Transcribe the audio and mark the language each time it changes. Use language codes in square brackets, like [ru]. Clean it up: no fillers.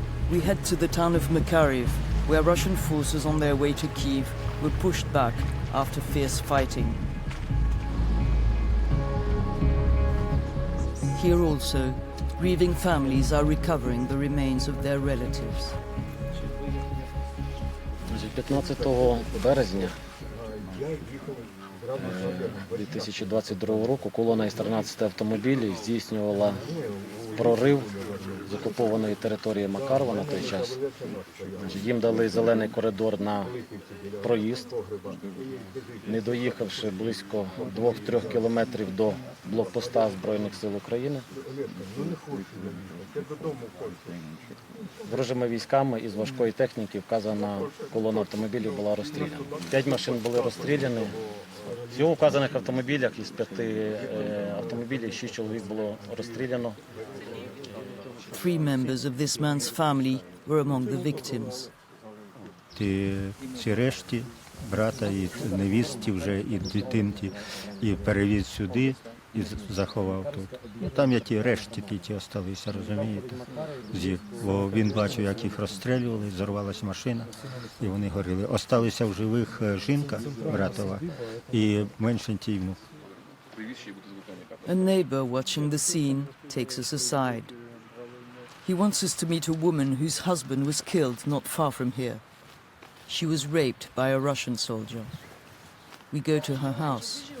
[en] We head to the town of Makariv, where Russian forces on their way to Kyiv were pushed back after fierce fighting. Here also, grieving families are recovering the remains of their relatives. [uk] 15 березня 2022 року колона із 13 автомобілів здійснювала прорив з окупованої території Макарова на той час. Їм дали зелений коридор на проїзд, не доїхавши близько 2-3 кілометрів до блокпоста Збройних сил України. Ворожими військами із важкої техніки вказана колона автомобілів була розстріляна. 5 машин були розстріляні. Всього у вказаних автомобілях із 5 автомобілів 6 чоловік було розстріляно. [en] 3 members of this man's family were among the victims. [uk] Ці решті брата і невістки вже, і дитинки, і перевіз сюди, і заховав тут. Ну, там які решті ті залишилися, розумієте, з їх. Бо він бачив, як їх розстрілювали, зорвалась машина, і вони горіли. Осталися в живих жінка братова і меншенький внук. [en] A neighbor watching the scene takes us aside. He wants us to meet a woman whose husband was killed not far from here. She was raped by a Russian soldier. We go to her house.